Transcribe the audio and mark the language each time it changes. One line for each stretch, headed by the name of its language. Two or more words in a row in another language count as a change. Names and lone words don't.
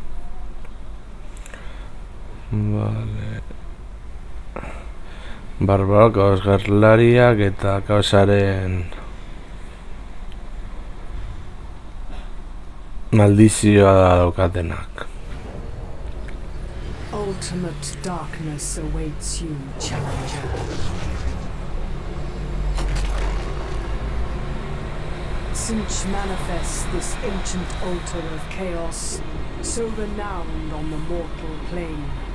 Basque: Vale. Barbaro, kaos gerlariak eta kaosaren maldizioa da daukatenak.
English: Ultimate darkness awaits you, challenger. Since manifests this ancient altar of chaos, so renowned on the mortal plane.